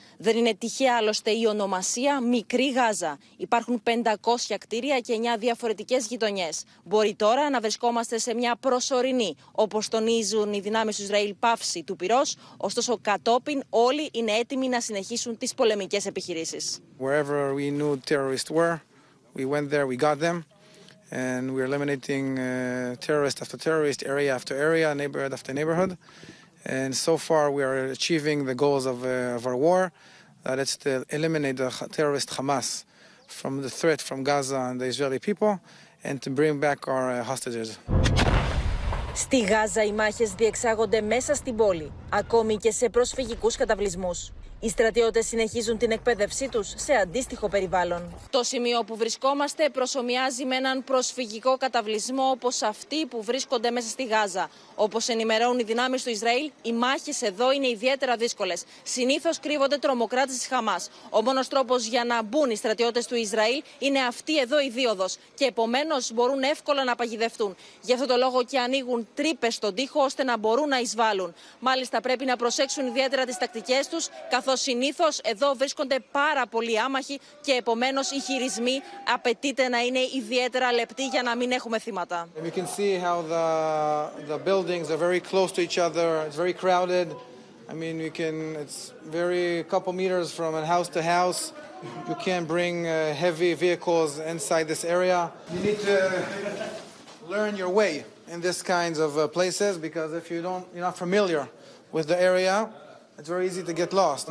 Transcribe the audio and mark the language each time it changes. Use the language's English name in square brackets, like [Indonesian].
[Greek] Δεν είναι τυχαία άλλωστε η ονομασία Μικρή Γάζα. Υπάρχουν 500 κτίρια και 9 διαφορετικές γειτονιές. Μπορεί τώρα να βρισκόμαστε σε μια προσωρινή, όπως τονίζουν οι δυνάμεις του Ισραήλ, πάυση του πυρός, ωστόσο κατόπιν όλοι είναι έτοιμοι να συνεχίσουν τις πολεμικές επιχειρήσεις. [English] Wherever we knew terrorists were, we went there, we got them. And we're eliminating terrorist after terrorist, area after area, neighborhood after neighborhood. And so far we are achieving the goals of our war, that it's to eliminate the terrorist Hamas from the threat from Gaza and the Israeli people, and to bring back our hostages. [Greek] Στη Γάζα οι μάχες διεξάγονται μέσα στην πόλη, ακόμη και σε προσφυγικούς καταβλισμούς. Οι στρατιώτες συνεχίζουν την εκπαίδευσή τους σε αντίστοιχο περιβάλλον. Το σημείο που βρισκόμαστε προσομοιάζει με έναν προσφυγικό καταβλισμό όπως αυτοί που βρίσκονται μέσα στη Γάζα. Όπως ενημερώνουν οι δυνάμεις του Ισραήλ, οι μάχες εδώ είναι ιδιαίτερα δύσκολες. Συνήθως κρύβονται τρομοκράτες της Χαμάς. Ο μόνος τρόπος για να μπουν οι στρατιώτες του Ισραήλ είναι αυτή εδώ η δίωδος και επομένως μπορούν εύκολα να παγιδευτούν. Γι' αυτό το λόγο και ανοίγουν τρύπες στον τοίχο ώστε να μπορούν να εισβάλλουν. Μάλιστα πρέπει να προσέξουν ιδιαίτερα τις τακτικές τους, καθώς συνήθως εδώ βρίσκονται πάρα πολλοί άμαχοι και επομένως οι χειρισμοί απαιτείται να είναι ιδιαίτερα λεπτοί για να μην έχουμε θύματα. [English] You can see how the buildings are very close to each other. It's very crowded. I mean, it's very couple meters from house to house. You can't bring heavy vehicles inside this area. You need to learn your way in this kinds of places, because if you're not familiar with the area, it's very easy to get lost.